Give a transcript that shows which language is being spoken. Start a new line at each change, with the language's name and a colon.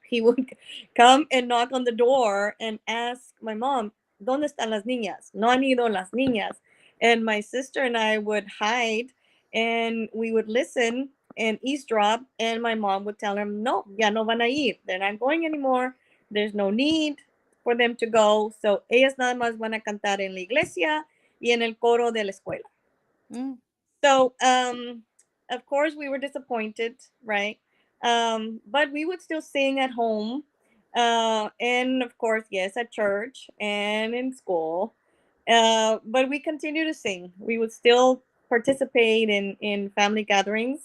English: He would come and knock on the door and ask my mom,
Spanish: ¿Dónde están las niñas? No han ido las niñas.
English: And my sister and I would hide and we would listen and eavesdrop. And my mom would tell him, no,
Spanish: ya no van a ir.
English: They're not going anymore. There's no need for them to go. So
Spanish: ellas nada más van a cantar en la iglesia y en el coro de la escuela. mm,
English: So, of course, we were disappointed, right? But we would still sing at home. And of course, yes, at church and in school. But we continue to sing. We would still participate in family gatherings.